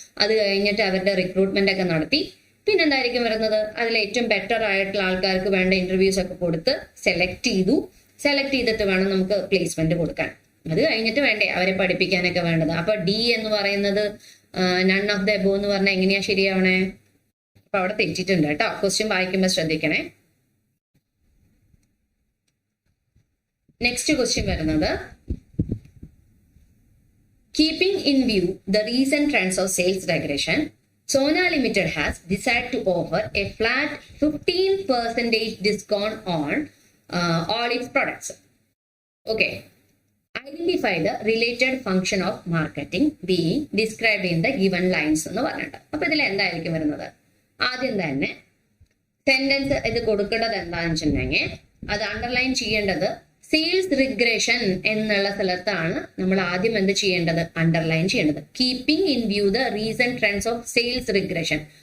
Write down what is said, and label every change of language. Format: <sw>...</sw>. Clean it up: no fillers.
<ml>അത് കഴിഞ്ഞിട്ട് അവരുടെ റിക്രൂട്ട്മെന്റ് ഒക്കെ നടത്തി പിന്നെ എന്തായിരിക്കും വരുന്നത്, അതിൽ ഏറ്റവും ബെറ്റർ ആയിട്ടുള്ള ആൾക്കാർക്ക് വേണ്ട ഇന്റർവ്യൂസ് ഒക്കെ കൊടുത്ത് സെലക്ട് ചെയ്തിട്ട് വേണം നമുക്ക് പ്ലേസ്മെന്റ് കൊടുക്കാൻ. അത് കഴിഞ്ഞിട്ട് വേണ്ടേ അവരെ പഠിപ്പിക്കാനൊക്കെ വേണ്ടത്. അപ്പൊ ഡി എന്ന് പറയുന്നത്</ml> <en>none of the above</en> <ml>എന്ന് പറഞ്ഞാൽ എങ്ങനെയാ ശരിയാവണേ? അപ്പൊ അവിടെ തെറ്റിട്ടുണ്ട് കേട്ടോ. ക്വസ്റ്റ്യൻ വായിക്കുമ്പോൾ ശ്രദ്ധിക്കണേ.</ml> <en>Next question വരുന്നത്, keeping in view the recent trends of sales regression, Sona Limited has decided to offer a flat 15% discount on all its products. Okay. Identify the related function of marketing being described in the given lines</en> <ml>എന്ന് പറഞ്ഞിട്ട്. അപ്പൊ ഇതിൽ എന്തായിരിക്കും വരുന്നത്, ആദ്യം തന്നെ sentence ഇത് കൊടുക്കേണ്ടത് എന്താണെന്ന് വെച്ചിട്ടുണ്ടെങ്കിൽ അത് അണ്ടർലൈൻ ചെയ്യേണ്ടത് സെയിൽസ് റിഗ്രഷൻ എന്നുള്ള സ്ഥലത്താണ് നമ്മൾ ആദ്യം എന്ത് ചെയ്യേണ്ടത്, അണ്ടർലൈൻ ചെയ്യേണ്ടത്.</ml> <en>Keeping in view the recent trends of sales regression.</en>